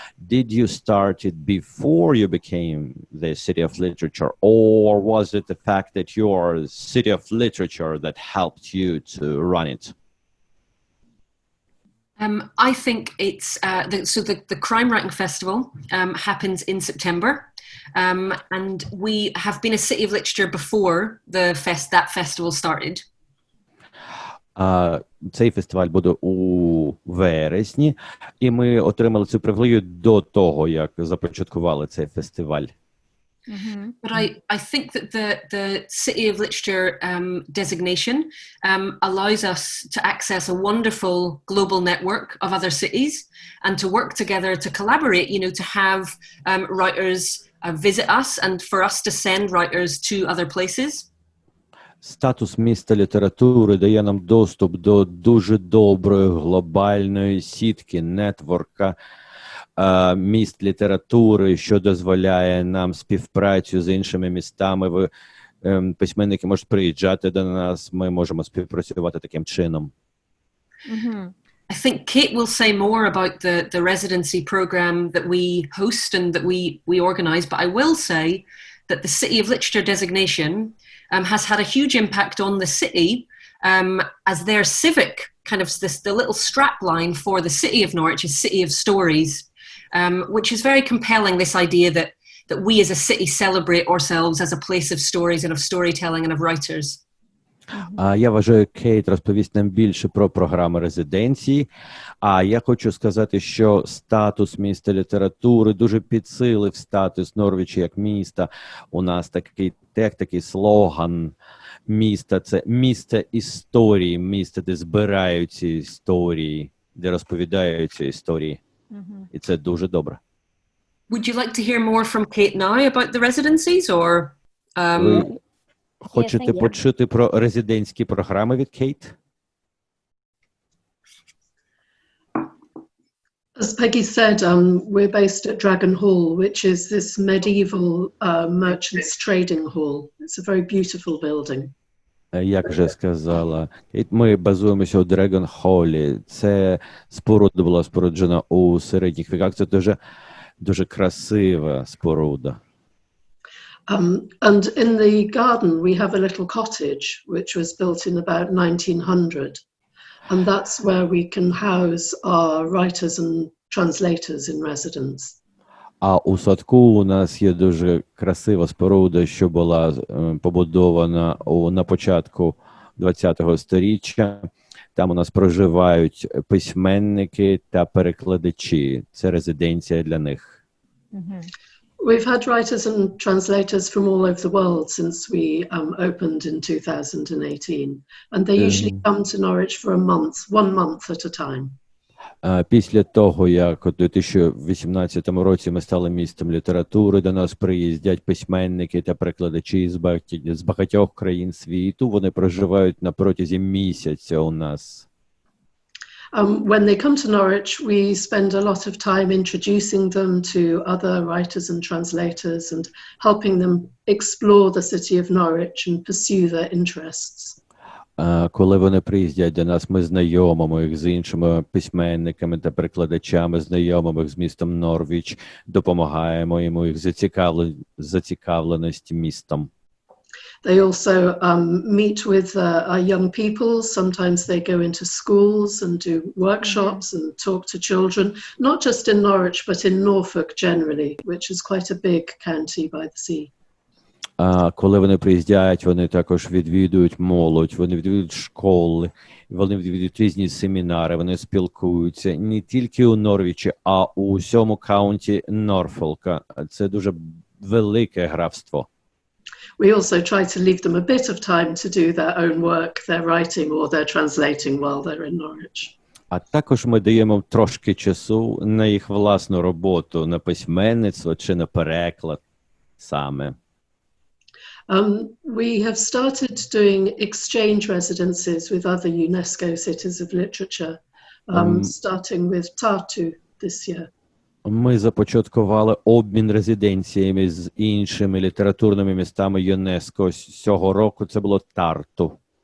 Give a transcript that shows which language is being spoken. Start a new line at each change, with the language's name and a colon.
English: Did you start it before you became the City of Literature, or was it the fact that you're City of Literature that helped you to run it? I think it's the Crime Writing Festival happens in September, and we have been a City of Literature before that festival started.
Ukrainian: Цей фестиваль буде у вересні, і ми отримали цю привілею до того, як започаткували цей фестиваль.
English: But I think that the City of Literature designation allows us to access a wonderful global network of other cities and to work together to collaborate, to have writers visit us and for us to send writers to other places.
Ukrainian: Статус міста літератури дає нам доступ до дуже доброї глобальної сітки, нетворка, міст літератури, що дозволяє нам співпрацю з іншими містами. Письменники можуть приїжджати до нас, ми можемо співпрацювати таким чином.
English: I think Kate will say more about the residency program that we host and that we organize, but I will say that the City of Literature designation has had a huge impact on the city as their civic the little strap line for the City of Norwich is City of Stories, which is very compelling, this idea that we as a city celebrate ourselves as a place of stories and of storytelling and of writers.
Ukrainian: Я вважаю, Кейт розповість нам більше про програми резиденції. А я хочу сказати, що статус міста літератури дуже підсилив статус Норвіча як міста. У нас такий слоган міста – це місце історії, місце, де збираються історії, де розповідаються історії. І це дуже добре.
English: Would you like to hear more from Kate now about the residencies, or?
Ukrainian: Ви хочете почути про резидентські програми від Кейт?
English: As Peggy said, we're based at Dragon Hall, which is this medieval merchants trading hall. It's a very beautiful building.
Ukrainian: Як вже сказала Кейт, ми базуємося у Dragon Hall. Це споруда була споруджена у середніх віках. Це дуже красива споруда.
English: And in the garden we have a little cottage which was built in about 1900, and that's where we can house our writers and translators in residence.
Ukrainian: А у садку у нас є дуже красива споруда, що була побудована на початку ХХ століття. Там у нас проживають письменники та перекладачі. Це резиденція для них.
English: We've had writers and translators from all over the world since we opened in 2018, and they usually come to Norwich for one month at a time.
Ukrainian: Після того, як у 2018 році ми стали містом літератури, до нас приїздять письменники та перекладачі з багатьох країн світу. Вони проживають на протязі місяця у нас.
English: When they come to Norwich, we spend a lot of time introducing them to other writers and translators and helping them explore the city of Norwich and pursue their interests.
Ukrainian: Коли вони приїздять до нас, ми знайомимо їх з іншими письменниками та перекладачами, знайомимо їх з містом Норвіч, допомагаємо йому їх зацікавленості містом.
English: They also meet with our young people. Sometimes they go into schools and do workshops and talk to children, not just in Norwich, but in Norfolk generally, which is quite a big county by the sea.
Ukrainian: Коли вони приїздять, вони також відвідують молодь, вони відвідують школи, вони відвідують різні семінари, вони спілкуються не тільки у Норвічі, а у всьому каунті Норфолка. Це дуже велике графство.
English: We also try to leave them a bit of time to do their own work, their writing or their translating while they're in Norwich.
Ukrainian: А також ми даємо трошки часу на їх власну роботу, на письменництво чи на переклад саме.
English: We have started doing exchange residencies with other UNESCO cities of literature, starting with Tartu this year.
Ukrainian: Ми започаткували обмін резиденціями з іншими літературними містами ЮНЕСКО. Цього року це було Тарту.